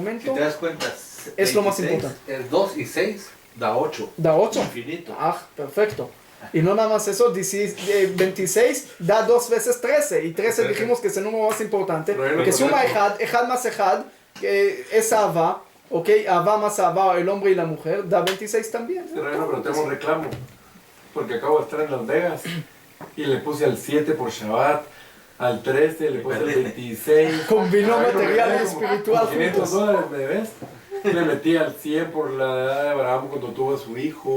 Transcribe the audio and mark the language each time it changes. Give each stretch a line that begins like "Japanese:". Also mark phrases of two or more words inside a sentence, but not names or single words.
Spanish: momento te das cuenta, es lo más 26 importante. Es 2 y 6 da 8. Da 8. Infinito. Ah, perfecto. Y no nada más eso, 26 da 2 veces 13. Y 13 dijimos que es el número más importante. Pero Que lo suma correcto. Ejad más Ejad, que es Ahava, ¿ok? Ahava más Ahava, el hombre y la mujer, da 26 también. Sí, Rabino, pero tengo un reclamo. Porque acabo de estar en Las Vegas y le puse al 7 por Shabbat, al 13 le puse al 26. Combinó Ay, no, material me y gané como espiritual $500, juntos. ¿me ves? Le metí al 100 por la edad de Abraham cuando tuvo a su hijo.